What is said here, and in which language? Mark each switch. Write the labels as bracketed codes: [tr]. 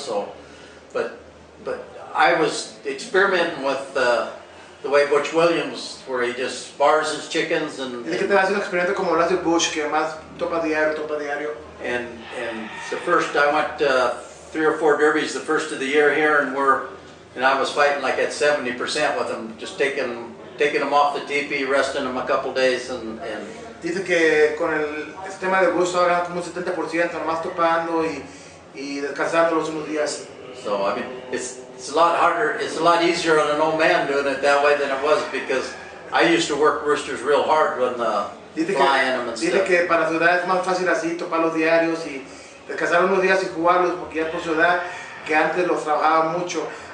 [en] So, but I was experimenting with the way Butch Williams, where he just spars his chickens and. [es] Dice que te hace un experimento como lo hace Butch, que más topa diario. [en] And the first I went 3 or 4 derbies the first of the year here, and I was fighting like at 70% with them, just taking them off the teepee, resting them a couple days, and. [es] Dice que con el sistema de Butch ahora como un 70%, nomás topando y descansándolos unos días. [en] So I mean, it's a lot harder. It's a lot easier on an old man doing it that way than it was because I used to work roosters real hard when flying them and stuff. [es] Dice que para su edad es más fácil así toparlos diarios y descansar unos días y jugarlos porque ya por su edad que antes los trabajaba mucho.